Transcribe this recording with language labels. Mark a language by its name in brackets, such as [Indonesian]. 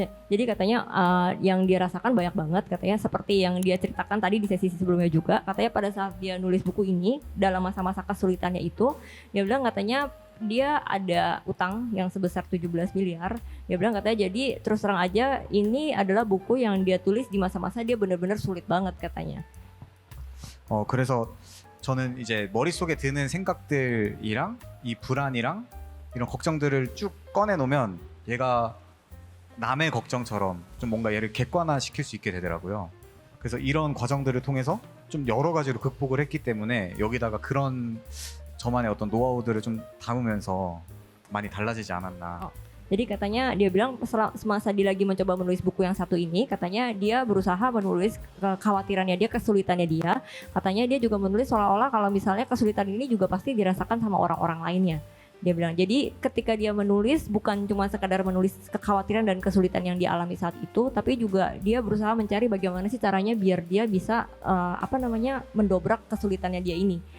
[Indonesian] Jadi katanya yang dia rasakan banyak banget katanya, seperti yang dia ceritakan tadi di sesi sebelumnya juga, katanya pada saat dia nulis buku ini dalam masa-masa kesulitannya itu, dia bilang katanya dia ada utang yang sebesar 17 miliar. Dia bilang katanya jadi terus terang aja ini adalah buku yang dia tulis di masa-masa dia benar-benar sulit banget katanya. [Korean] 그래서 저는 이제 머릿속에 드는 생각들이랑 이 불안이랑 이런 걱정들을 쭉 꺼내놓으면 얘가 남의 걱정처럼 좀 뭔가 얘를 객관화시킬 수 있게 되더라고요. 그래서 이런 과정들을 통해서 좀 여러 가지로 극복을 했기 때문에 여기다가 그런 저만의 어떤 노하우들을 좀 담으면서 많이 달라지지 않았나. [Indonesian] Jadi katanya dia bilang semasa dia lagi mencoba menulis buku yang satu ini, katanya dia berusaha menulis kekhawatirannya dia, kesulitannya dia. Katanya dia juga menulis seolah-olah kalau misalnya kesulitan ini juga pasti dirasakan sama orang-orang lainnya. Dia bilang, jadi ketika dia menulis bukan cuma sekadar menulis kekhawatiran dan kesulitan yang dialami saat itu, tapi juga dia berusaha mencari bagaimana sih caranya biar dia bisa mendobrak kesulitannya dia ini.